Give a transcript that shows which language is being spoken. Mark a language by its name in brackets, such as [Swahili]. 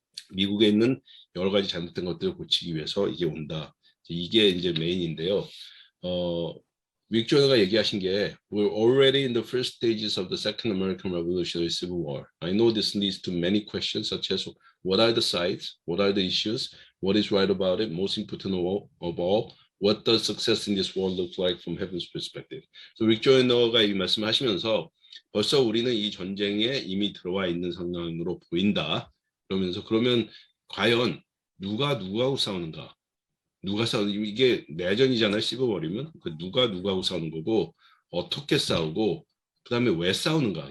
[Korean] 미국에 있는 여러 가지 잘못된 것들을 고치기 위해서 이게 온다. 이게 이제 메인인데요. 릭 조너가 얘기하신 게 [English] We're already in the first stages of the Second American Revolutionary Civil War. I know this leads to many questions such as what are the sides, what are the issues, what is right about it, most important of all, what does success in this war look like from heaven's perspective. [Korean] So 릭 조너가 이 말씀하시면서 벌써 우리는 이 전쟁에 이미 들어와 있는 상황으로 보인다. 그러면서 그러면 과연 누구하고 싸우는가? 누가 싸우는 이게 내전이잖아요. 씹어버리면 누가 누구하고 싸우는 거고 어떻게 싸우고 그다음에 왜 싸우는가?